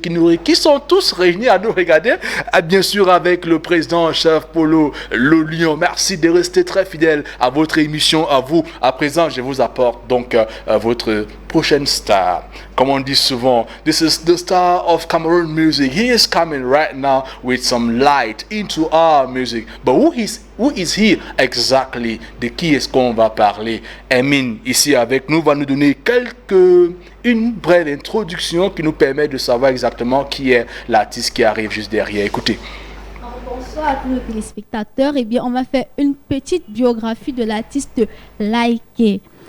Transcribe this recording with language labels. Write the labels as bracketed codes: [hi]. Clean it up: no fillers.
[fr] qui sont tous réunis à nous regarder, bien sûr avec le président chef Polo le Lion. Merci de rester très fidèle à votre émission, à vous. À présent, je vous apporte donc votre prochaine star. Comme on dit souvent, [en] this is the star of Cameroon music. He is coming right now with some light into our music. But who is he exactly? [fr] De qui est-ce qu'on va parler? Emin, ici avec nous, va nous donner une brève introduction qui nous permet de savoir exactement qui est l'artiste qui arrive juste derrière. Écoutez. Bonsoir à tous nos téléspectateurs. Eh bien, on va faire une petite biographie de l'artiste Laïké.